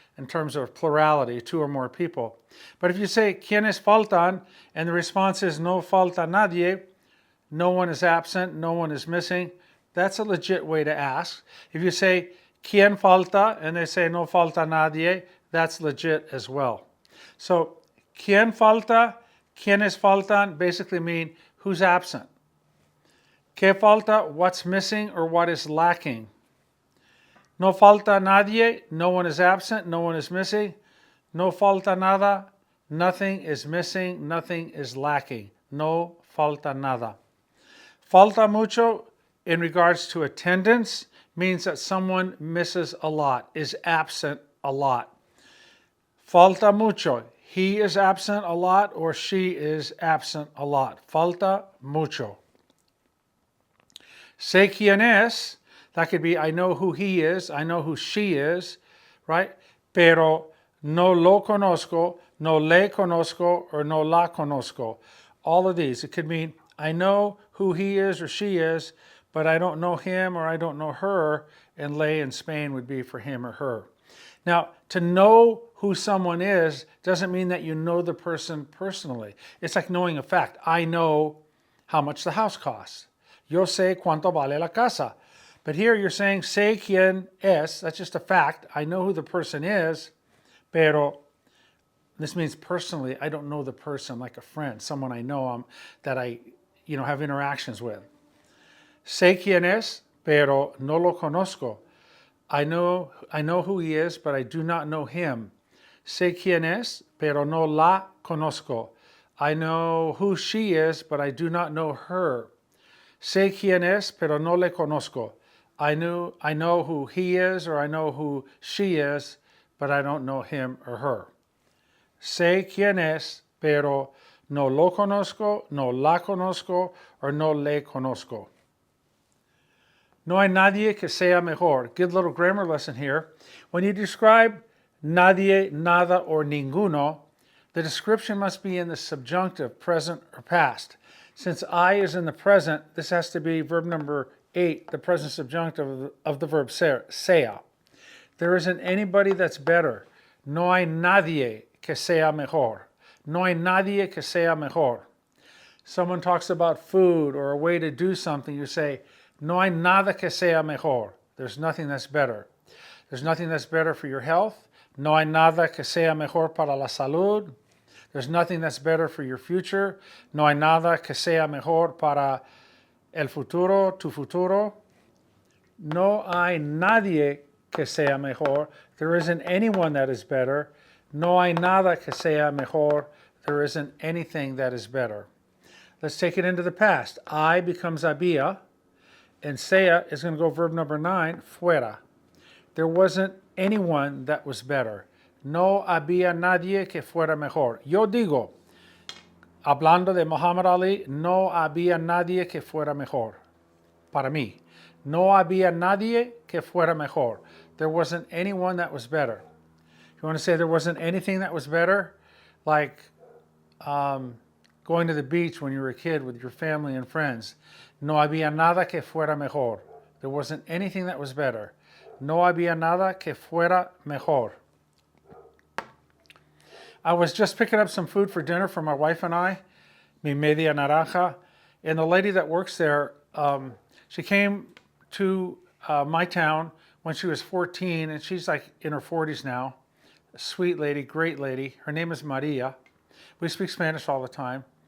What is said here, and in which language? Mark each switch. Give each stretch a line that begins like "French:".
English: In terms of plurality, two or more people. But if you say ¿quiénes faltan? And the response is
Spanish: no falta nadie,
English: no one is absent, no one is missing, that's a legit way to ask. If you say
Spanish: ¿quién falta?
English: And they say
Spanish: no falta nadie,
English: that's legit as well.
Spanish: So ¿quién falta? ¿Quiénes faltan?
English: Basically mean who's absent.
Spanish: ¿Qué falta?
English: What's missing or what is lacking.
Spanish: No falta nadie,
English: no one is absent, no one is missing.
Spanish: No falta nada,
English: nothing is missing, nothing is lacking.
Spanish: No falta nada. Falta mucho
English: in regards to attendance means that someone misses a lot, is absent a lot.
Spanish: Falta mucho,
English: he is absent a lot or she is absent a lot.
Spanish: Falta mucho. Sé quién es.
English: That could be I know who he is, I know who she is, right?
Spanish: Pero no lo conozco, no le conozco, or no la conozco.
English: All of these. It could mean I know who he is or she is, but I don't know him or I don't know her, and le in Spain would be for him or her. Now, to know who someone is doesn't mean that you know the person personally. It's like knowing a fact. I know how much the house costs.
Spanish: Yo sé cuánto vale la casa.
English: But here you're saying,
Spanish: sé quién es,
English: that's just a fact. I know who the person is, pero this means personally, I don't know the person like a friend, someone I know that I have interactions with.
Spanish: Sé quién es, pero no lo conozco.
English: I know who he is, but I do not know him.
Spanish: Sé quién es, pero no la conozco.
English: I know who she is, but I do not know her.
Spanish: Sé quién es, pero no le conozco.
English: I know who he is or I know who she is, but I don't know him or her.
Spanish: Sé quién es, pero no lo conozco, no la conozco, or no le conozco. No hay nadie que sea mejor.
English: Good little grammar lesson here. When you describe nadie, nada, or ninguno, the description must be in the subjunctive, present or past. Since I is in the present, this has to be verb number 8, the present subjunctive of the verb sea. There isn't anybody that's better.
Spanish: No hay nadie que sea mejor. No hay nadie que sea mejor.
English: Someone talks about food or a way to do something, you say,
Spanish: no hay nada que sea mejor.
English: There's nothing that's better. There's nothing that's better for your health.
Spanish: No hay nada que sea mejor para la salud.
English: There's nothing that's better for your future.
Spanish: No hay nada que sea mejor para el futuro, tu futuro. No hay nadie que sea mejor.
English: There isn't anyone that is better.
Spanish: No hay nada que sea mejor.
English: There isn't anything that is better. Let's take it into the past. I becomes había, and sea is going to go verb number 9, fuera. There wasn't anyone that was better.
Spanish: No había nadie que fuera mejor. Yo digo, hablando de Muhammad Ali, no había nadie que fuera mejor. para mí. No había nadie que fuera mejor.
English: There wasn't anyone that was better. You want to say there wasn't anything that was better? Like going to the beach when you were a kid with your family and friends.
Spanish: No había nada que fuera mejor.
English: There wasn't anything that was better.
Spanish: No había nada que fuera mejor.
English: I was just picking up some food for dinner for my wife and I,
Spanish: mi media naranja,
English: and the lady that works there, she came to my town when she was 14, and she's like in her 40s now. A sweet lady, great lady. Her name is Maria. We speak Spanish all the time.